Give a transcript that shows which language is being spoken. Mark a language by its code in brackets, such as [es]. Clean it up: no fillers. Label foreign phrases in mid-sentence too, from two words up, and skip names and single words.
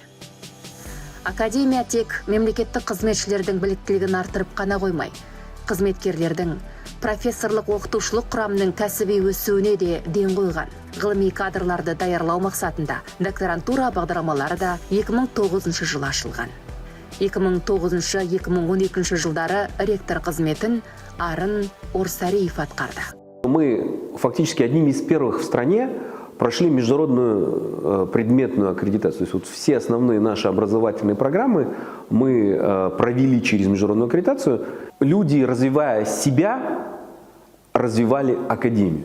[kk] Академия тек мемлекеттік қызметшілердің біліктілігін артырып қана қоймай, қызметкерлердің профессорлық оқытушылық құрамының кәсіби өсуіне де ден қойған. Ғылыми кадрларды даярлау мақсатында докторантура бағдарламалары да 2009 жылы ашылған. 2009-2012 жылдары ректор қызметін Арын Орсариев атқарды. [ru] Мы фактически одними из первых в стране прошли международную предметную аккредитацию. То есть вот все основные наши образовательные программы мы провели через международную аккредитацию. Люди, развивая себя, развивали академию.